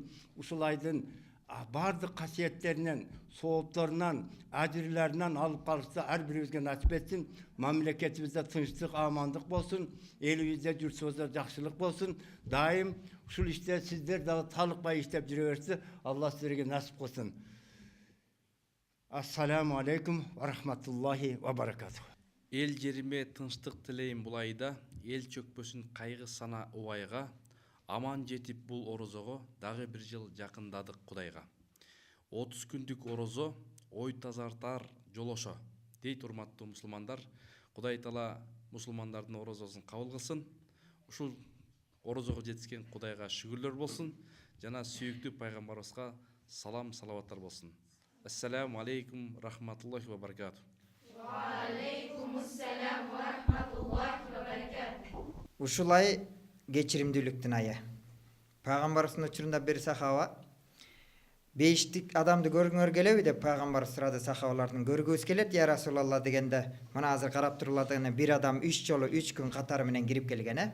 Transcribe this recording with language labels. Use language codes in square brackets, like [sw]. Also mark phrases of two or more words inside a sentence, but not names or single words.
[ky] Ушул айдын бардык касиеттеринен, соопторунан, ажырларынан алып калышты ар бирибизге насип этсин. Мамлекетибизде тынчтык, амандык болсун. Элибизде, журтубузда жакшылык болсун. Дайым ушул иште сиздер дагы талыкпай иштеп жүрө берсин. Алла силерге насип кылсын. [ar] السلام عليكم ورحمة الله وبركاته. [ky] Эл жериме тынчтык тилейм бул айда, эл чөкпөсүн кайгы сана убайга. Аман жетип бул орозого дагы бир жыл жакындадык Кудайга. 30 күндүк орозо ой тазартар жолошо. Дейт урматтуу мусулмандар. Кудай Таала мусулмандардын орозосун кабыл кылсын. Ушул орозого жетишкен Кудайга шүгүрлөр болсун. Жана сүйүктүү пайгамбарыбызга салам салаваттар болсун. [ar] السلام عليكم رحمة الله وبركاته. [ky] Ушул ай кечиримдүүлүктүн айы. Пайгамбарыбыздын учурунда бир сахаба бейиштик адамды көргүңөр келеби деп пайгамбар сурады сахабалардан. Көргүбүз келет [ar] يا رسول الله [ky] дегенде, мына азыр карап туруладыгына бир адам 3 жолу 3 күн катары менен кирип келген.